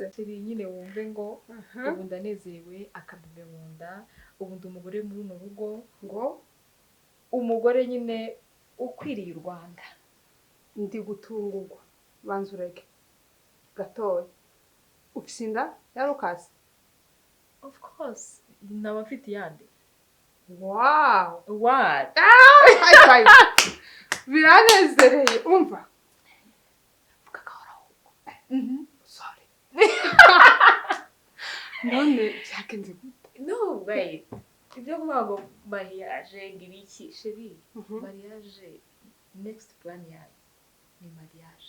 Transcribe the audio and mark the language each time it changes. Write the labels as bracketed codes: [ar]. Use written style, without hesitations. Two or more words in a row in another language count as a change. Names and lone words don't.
[rn] sheri nyine wumve ngo ubu ndanezerewe akabibe mu nda ubu ndi umugore muri runo rugo ngo umugore nyine ukwiriye u Rwanda ndi gutungurwa banza ureke gatoya ufise inda ya Lucas of course naba mfite yandi [en] wow what high five [rn] biranezereye umva sorry none cyakenze gute [en] no wait [rn] ibyo kuvuga ngo mariage ngibiki sheri mariage [en] next plan [rn] yawe ni mariage